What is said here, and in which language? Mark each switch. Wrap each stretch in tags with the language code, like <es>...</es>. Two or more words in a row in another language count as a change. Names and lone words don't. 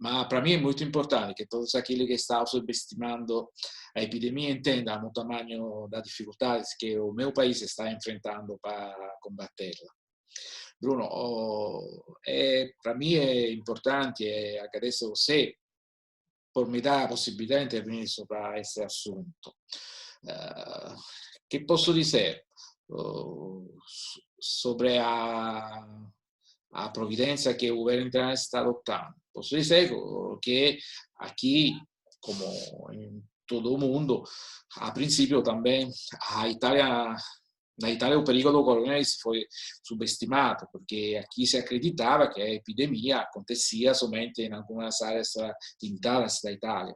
<pt>mas para mim é muito importante que todos aqueles que estão subestimando a epidemia entendam o tamanho das dificuldades que o meu país está enfrentando para combatê-la. Bruno, para mim é importante e agradeço a você por me dar a</pt> <it>possibilità di intervenire sopra questo assunto. Che posso dire</it> <pt>sobre a providencia que o governo internacional está adoptando? Posso dizer que aqui, como em todo o mundo, a princípio também na Itália o perigo do coronavírus foi subestimado, porque aqui se acreditava que a epidemia acontecia somente em algumas áreas limitadas da Itália.</pt>